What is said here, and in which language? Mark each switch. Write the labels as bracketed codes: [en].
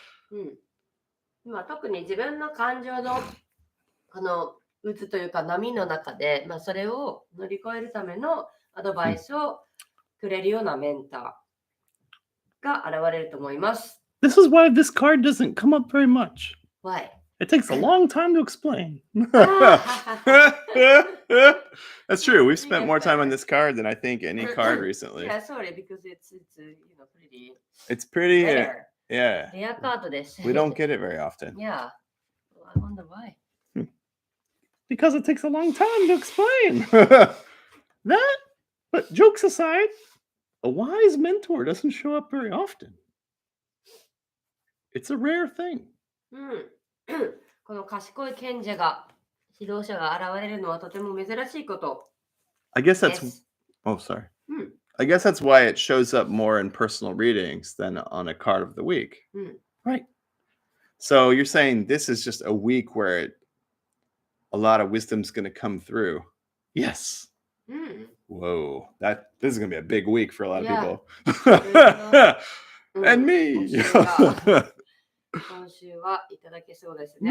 [ja] うんまあ、特に自分の感情のこの渦というか波の中で、まあ、それを乗り越えるためのアドバイスをくれるようなメンターが現れると思います。 [en] This is why this card doesn't come up very much. Why? It takes a long time to explain. That's true. We've spent more time on this card than I think any card recently. Yeah, sorry, because it's pretty It's pretty. rare. Yeah. [ja] レアカードです。 [en] We don't get it very often. Yeah. Well, I wonder why. Because it takes a long time to explain. That, but jokes aside, a wise mentor doesn't show up very often. It's a rare thing. [ja] うんこの賢い賢者が指導者が現れるのはとても珍しいこと [en] I guess [ja] で [en] that's. [ja] す。 [en] Oh, sorry. うん I guess that's why it shows up more in personal readings than on a card of the week. うん Right. So you're saying this is just a week where a lot of wisdom's going to come through. Yes. うん Whoa, this is going to be a big week for a lot of Yeah. people. うん And me. [ja] 今週はいただけそうですね。